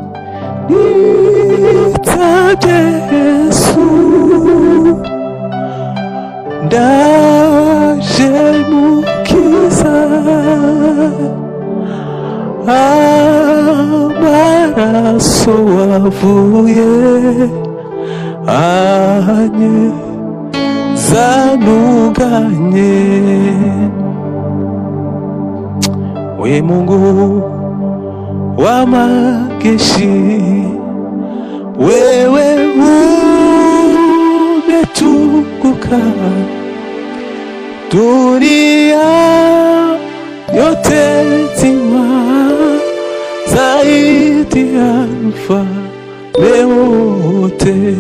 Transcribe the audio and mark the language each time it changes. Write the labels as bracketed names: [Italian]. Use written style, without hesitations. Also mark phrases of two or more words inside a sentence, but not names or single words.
[Kinyarwanda] Nitabye Yesu, ndaje mukiza, amaraso wavuye anye zanunganye. [Swahili] We Mungu wa majeshi, wewe umetukuka, dunia yote nzima zaidi ya mfalme wote.